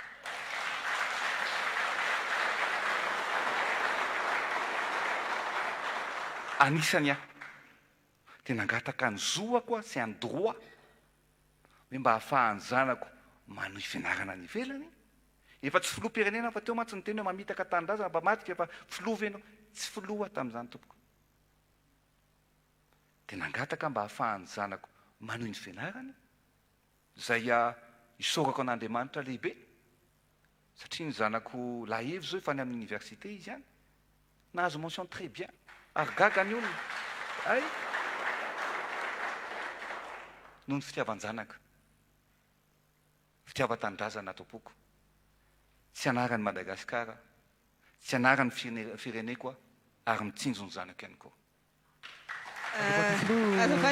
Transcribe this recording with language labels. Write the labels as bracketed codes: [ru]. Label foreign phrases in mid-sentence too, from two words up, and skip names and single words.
[mg] anisany aho dia nangataka ny zoako a sy any droit hoe mba ahafahany zanako manohy fianarana any ivelany efa tsy filoha-pirenena fa teo mantsy ny teny hoe mamitaka tanindrazana mba matika efa filoha venao tsy filoha tamin'izany tompoko dia nangataka mba ahafahany zanako manohy ny fianarany zay isorako an'Andriamanitra lehibe satria ny zanako lahevy zao efa ny amin'ny université izy any nahazo [fr] mention très bien [mg] ary gaga ny olona ay noho ny fitiavan-janaka fitiavan-tanindrazana tompoko tsy anarany Madagasikara tsy anarany fireneko ary mitsinjo ny zanako ihany koa